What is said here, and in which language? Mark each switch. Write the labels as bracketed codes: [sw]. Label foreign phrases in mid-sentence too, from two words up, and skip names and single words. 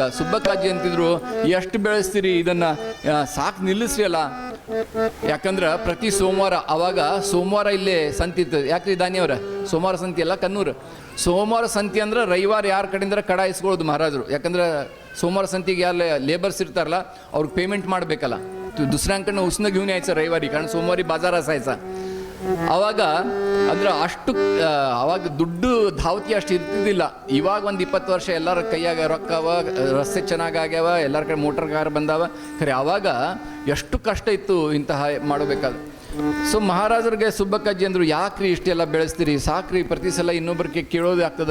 [kn] ಸುಬ್ಬಕ್ಕಾಜಿ ಅಂತಿದ್ರು, ಎಷ್ಟು ಬೆಳೆಸ್ತೀರಿ ಇದನ್ನ, ಸಾಕು ನಿಲ್ಲಿಸ್ರಿ ಅಲ್ಲ. ಯಾಕಂದ್ರೆ ಪ್ರತಿ ಸೋಮವಾರ, ಅವಾಗ ಸೋಮವಾರ ಇಲ್ಲೇ ಸಂತಿ ಇರ್ತದೆ. ಯಾಕ್ರಿ ದಾನಿಯವರ ಸೋಮವಾರ ಸಂತಿ ಅಲ್ಲ ಕನ್ನೂರು. ಸೋಮವಾರ ಸಂತಿ ಅಂದ್ರೆ ರವಿವಾರ ಯಾರ ಕಡೆಯಿಂದ ಕಡ ಇಸ್ಕೊಳ್ಳೋದು ಮಹಾರಾಜರು. ಯಾಕಂದ್ರೆ ಸೋಮವಾರ ಸಂತಿಗೆ ಯಾರು ಲೇಬರ್ಸ್ ಇರ್ತಾರಲ್ಲ ಅವ್ರಿಗೆ ಪೇಮೆಂಟ್ ಮಾಡಬೇಕಲ್ಲ. [mr] दुसऱ्यांकडनं उसनं घेऊन यायचं रविवारी, कारण सोमवारी बाजार असायचा. [kn] ಅವಾಗ ಅಂದ್ರೆ ಅಷ್ಟು ಅವಾಗ ದುಡ್ಡು ಧಾವತಿ ಅಷ್ಟು ಇರ್ತಿದ್ದಿಲ್ಲ. ಇವಾಗ ಒಂದು 20 ವರ್ಷ ಎಲ್ಲರ ಕೈಯಾಗ ರೊಕ್ಕ ಅವ, ರಸ್ತೆ ಚೆನ್ನಾಗಾಗ್ಯಾವ, ಎಲ್ಲರ ಕಡೆ [en] motor car [kn] ಬಂದಾವ. ಖರೆ ಅವಾಗ ಎಷ್ಟು ಕಷ್ಟ ಇತ್ತು ಇಂತಹ ಮಾಡಬೇಕಾದ್ರೆ. ಸೊ ಮಹಾರಾಜರಿಗೆ ಸುಬ್ಬಕ್ಕಾಜಿ ಅಂದರು, ಯಾಕ್ರಿ ಇಷ್ಟೆಲ್ಲ ಬೆಳೆಸ್ತೀರಿ, ಸಾಕ್ರಿ, ಪ್ರತಿ ಸಲ ಇನ್ನೊಬ್ಬರಿಗೆ ಕೇಳೋದು ಆಗ್ತದೆ.